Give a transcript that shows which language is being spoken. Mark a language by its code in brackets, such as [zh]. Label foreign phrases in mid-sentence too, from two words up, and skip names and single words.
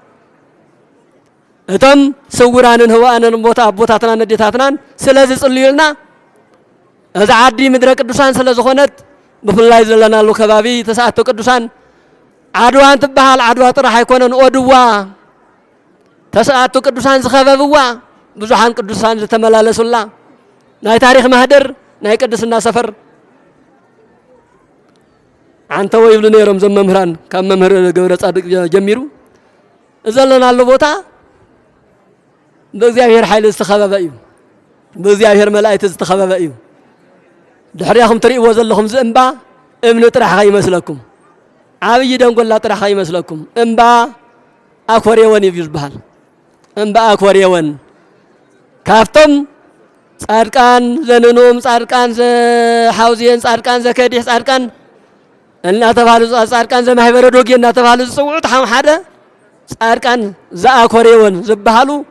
[ti] እቶም ስውራንን ህዋአንን ቦታ አቦታትና ነዴታትናን ስለ ዝጽልዩልና እዚ ዓዲ ምድረ ቅዱሳን ስለ ዝኾነት ብፍላይ ዘለናሉ ከባቢ ተሰዓቱ ቅዱሳን ዓድዋ እንትበሃል ዓድዋ ጥራሕ ኣይኮነን ኦድዋ ተሰዓቱ ቅዱሳን ዝኸበብዋ ብዙሓን ቅዱሳን ዝተመላለሱላ ናይ ታሪክ ማህደር ናይ ቅድስና ሰፈር አንተ ወይብሉ ነይሮም ዘም መምህራን ካብ መምህር ገብረ ጻድቅ ጀሚሩ ዘለናሉ ቦታ በእግዚአብሔር ኃይል ዝተኸበበ እዩ በእግዚአብሔር መላእክት ዝተኸበበ እዩ ድሕሪያኹም ትርእይዎ ዘለኹም ዝእምባ እምኒ ጥራሕ ይመስለኩም ዓብይ ደንጎላ ጥራሕ ይመስለኩም እምባ አኮሬወን እዩ ዝበሃል እምባ አኮሬወን ካፍቶም ጻድቃን ዘንኑም ጻድቃን ዘሐውዚየን ጻድቃን ዘከዲህ ጻድቃን እናተባሉ ጻድቃን ዘማህበረ ዶጌ እናተባሉ ዝጽውዑት ሓደ ጻድቃን ዘአኮሬወን ዝበሃሉ